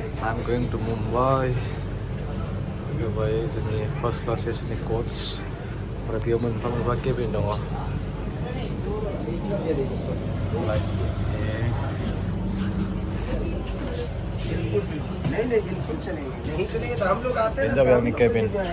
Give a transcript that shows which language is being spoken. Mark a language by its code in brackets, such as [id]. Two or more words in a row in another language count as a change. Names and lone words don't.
[en] I'm going to Mumbai. [brx] Mumbai जोंनि [en] first class [brx] एसिनि कोच आरो बेयाव मोनफा केबिन दङ। [hi] नहीं बिल्कुल चलेंगे, नहीं के लिए तो हम लोग आते हैं जब यानी केबिन।